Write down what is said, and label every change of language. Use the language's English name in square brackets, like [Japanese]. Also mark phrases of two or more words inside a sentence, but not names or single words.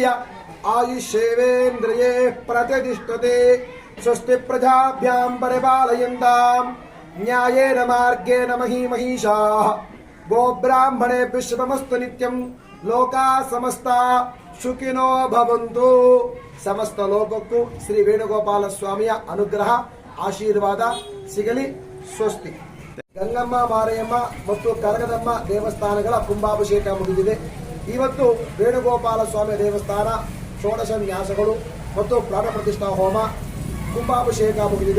[Sanskrit] आयुष्येवेन्द्रिये प्रतिष्ठते. स्वस्ति प्रजाभ्यां परिपालयन्तां न्यायेन मार्गेण महीमहीषाः. गोब्राह्मणेभ्यः शुभमस्तु नित्यं. लोकाः समस्ता सुखिनो भवन्तु. [Kannada] ಸಮಸ್ತ ಲೋಕಕ್ಕೂ ಶ್ರೀ ವೇಣುಗೋಪಾಲ ಸ್ವಾಮಿಯ ಅನುಗ್ರಹ ಆಶೀರ್ವಾದ ಸಿಗಲಿ. ಸ್ವಸ್ತಿ. ಗಂಗಮ್ಮ, ಮಾರಯ್ಯಮ್ಮ ಮತ್ತು ಕರಗದಮ್ಮ ದೇವಸ್ಥಾನಗಳ ಕುಂಭಾಭಿಷೇಕ ಮುಗಿದಿದೆ. ಇವತ್ತು ವೇಣುಗೋಪಾಲ ಸ್ವಾಮಿ ದೇವಸ್ಥಾನ ಷೋಡಶ ನ್ಯಾಸಗಳು ಮತ್ತು ಪ್ರಾಣ ಪ್ರತಿಷ್ಠಾ ಹೋಮ ಕುಂಭಾಭಿಷೇಕ ಮುಗಿದಿದೆ.